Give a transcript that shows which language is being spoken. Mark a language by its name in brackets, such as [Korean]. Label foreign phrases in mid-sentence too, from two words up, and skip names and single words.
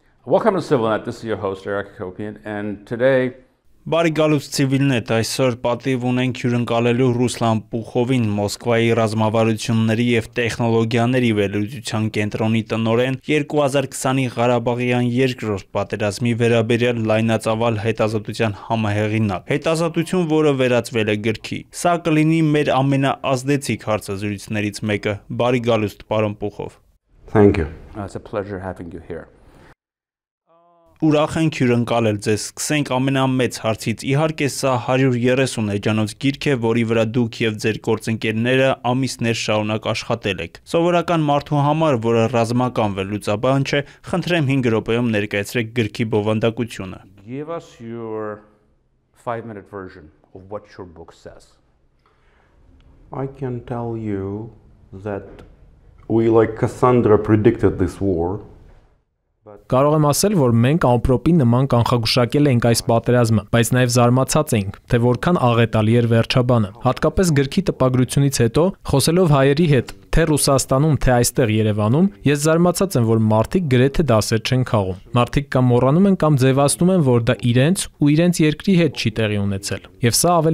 [English] Welcome to CivilNet. This is your host, Eric Hakopian, and today... [Armenian] Բարի գալուց CivilNet, այսօր պատիվ ունենք հյուրընկալելու Ռուսլան Պուխովին, Մոսկվայի ռազմավարությունների եւ տեխնոլոգիաների վերլուծության կենտրոնի տնօրեն, 2020-ի Ղարաբաղյան երկրորդ պատերազմի վերաբերյալ լայնածավալ հետազոտության համահեղինակ։ Հետազոտություն, որը վերածվել է գրքի։ Սա կլինի մեր ամենաազդեցիկ հարցազրույցներից մեկը։ Բարի գալուստ, պարոն Պուխով։ [English] Thank you. It's a pleasure having you here. [Armenian] Ուրախ ենք հյուրընկալել ձեզ, սկսենք ամենամեծ հարցից, իհարկե սա 130 էջանոց գիրք է, որի վրա դուք և ձեր գործընկերները ամիսներ շարունակ աշխատել եք։ Սովորական մարդու համար, որը ռազմական վերլուծաբան չէ, խնդրեմ 5 րոպեում ներկայացրեք գրքի բովանդակությունը։ [English] Give us your 5-minute version of what your book says. I can tell you that we, like Cassandra, predicted this war. [Armenian] Կարող եմ ասել, որ մենք ամպրոպի նման կանխագուշակել ենք այս պատերազմը, բայց նաև զարմացած էինք, թե որքան աղետալի էր վերջաբանը։ Հատկապես գրքի տպագրությունից հետո, խոսելով հայերի հետ, թե Ռուսաստանում, թե այստեղ Երևանում, ես զարմացած եմ, որ մարդիկ գրեթե դասեր չեն քաղում։ Մարդիկ կամ մոռանում են կամ ձևացնում են, որ դա իրենց ու իրենց երկրի հետ չի տեղի ունեցել։ Եվ սա ավելի